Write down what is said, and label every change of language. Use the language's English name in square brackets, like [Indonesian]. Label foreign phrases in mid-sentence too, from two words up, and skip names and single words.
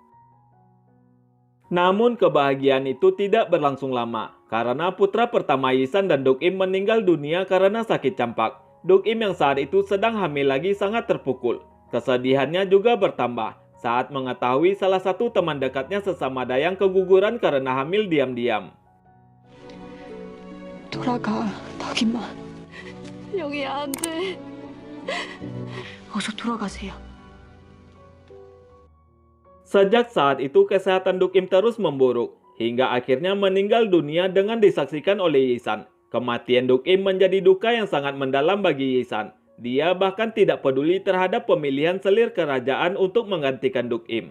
[Indonesian] Namun kebahagiaan itu tidak berlangsung lama, karena putra pertama Yi-san dan Duk Im meninggal dunia karena sakit campak. Duk Im yang saat itu sedang hamil lagi sangat terpukul. Kesedihannya juga bertambah saat mengetahui salah satu teman dekatnya sesama dayang keguguran karena hamil diam-diam. [Korean] 돌아가, 덕이만. 영희 안 돼. 어서 돌아가세요. [Indonesian] Sejak saat itu kesehatan Duk Im terus memburuk, hingga akhirnya meninggal dunia dengan disaksikan oleh Yi-san. Kematian Duk Im menjadi duka yang sangat mendalam bagi Yi-san. Dia bahkan tidak peduli terhadap pemilihan selir kerajaan untuk menggantikan Duk Im.